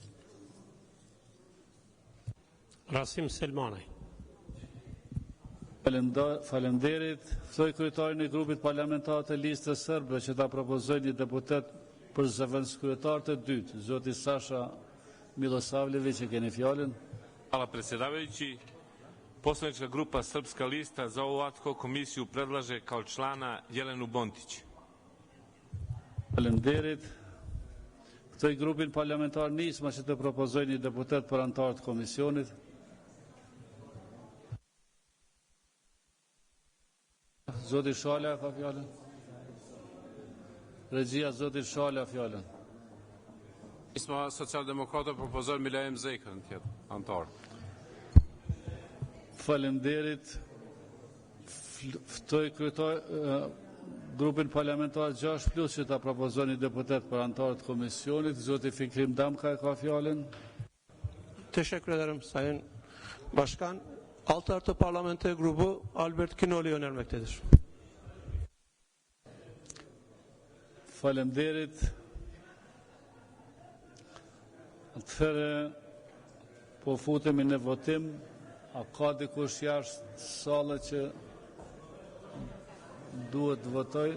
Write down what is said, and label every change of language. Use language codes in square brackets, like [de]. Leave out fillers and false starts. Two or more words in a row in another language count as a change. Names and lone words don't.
[sq] Rasim Selmanaj. Faleminderit. Ftoj kryetarin E grupit parlamentar të listës sërbe që ta propozojë një deputet për zëvendëskyetar të dytë, zoti Sasha Milosavljević, që keni fjalën. [sr] Hvala predsjedavajući. Poslanička grupa Srpska lista za ovu ad hoc komisiju predlaže kao člana Jelenu Bontić. [sq] Faleminderit. Ftoj grupin parlamentar Nisma që të propozojë një deputet për antar të komisionit. Zoti Shala ka fjalën. Regjia, zoti Shala fjalën. Nisma Socialdemokratë propozon Milajem Zekën tjetë antar. Faleminderit. Ftoj grupin parlamentar 6 plus që ta propozon një deputet për antar të komisionit. Zoti Fikrim Damka ka fjalën. [tr] Teşekkür ederim Sayın Başkan. Alt artı parlamenter grubu Albert Kinoli önermektedir. [sq] Faleminderit. Atëherë po futemi në votim. A ka dikush jashtë sallë që duhet të votoj?